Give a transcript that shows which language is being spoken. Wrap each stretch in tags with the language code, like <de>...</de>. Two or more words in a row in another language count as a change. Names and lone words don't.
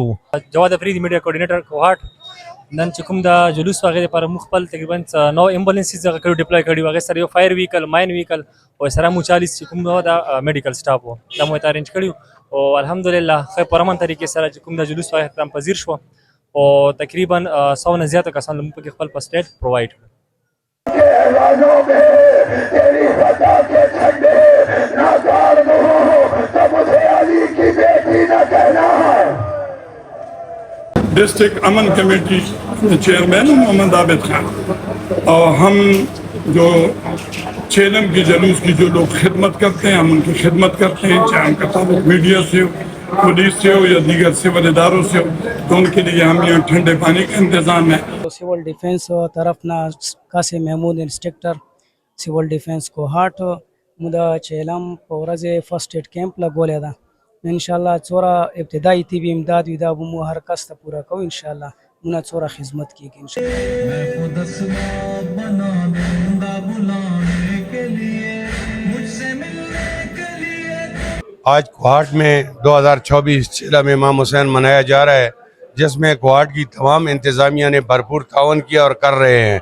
<ps>جواد افریدي</ps> <en>media coordinator</en> <ps>کوهاټ. نن چې کوم د جلوس هغې لپاره موږ خپل تقریبا 9 ایمبولینسز هغه کړي ډپلای کړي وو. هغې سره یو</ps> <en>fire vehicle main vehicle</en> <ps>او سره مو 40 چې کوم دا</ps> <en>medical staff</en> <ps>وو دا مو ته ارینج کړي او الحمدلله ښه پر امن طریقې سره چې کوم د جلوس هغه اختتام پذیر شو او تقریبا 100 نه زیاته کسان موږ پکې خپل</ps> <en>first aid provide</en> <ps>کړ.</ps> <ur>ڈسٹرکٹ امن کمیٹی چیئرمین محمد عابد خان اور ہم جو چیلم کی جلوس کی جو لوگ خدمت کرتے ہیں ہم ان کی خدمت کرتے ہیں چاہے ان کا تعلق میڈیا سے ہو پولیس سے ہو یا دیگر سول اداروں سے ہو تو ان کے لیے ہم یہاں ٹھنڈے پانی کا انتظام ہے.</ur> <ps>سول ڈیفینس طرفنا قاسم محمود</ps> <en>instructor civil defence</en> <ps>کوهاټ مو د چیلم په ورځې</ps> <en>first aid camp</en> <ps>لګولی ده. انشاءالله څوره ابتدایي طبي امداد وي دا به مو هر کس ته پوره کوو انشاءالله مونه څوره خدمت کیږي</ps> <ur>آج کوہاٹ میں 2024 چیلم امام حسین منایا جا رہا ہے جس میں کوہاٹ کی تمام انتظامیہ نے بھرپور تعاون کیا اور کر رہے ہیں.</ur>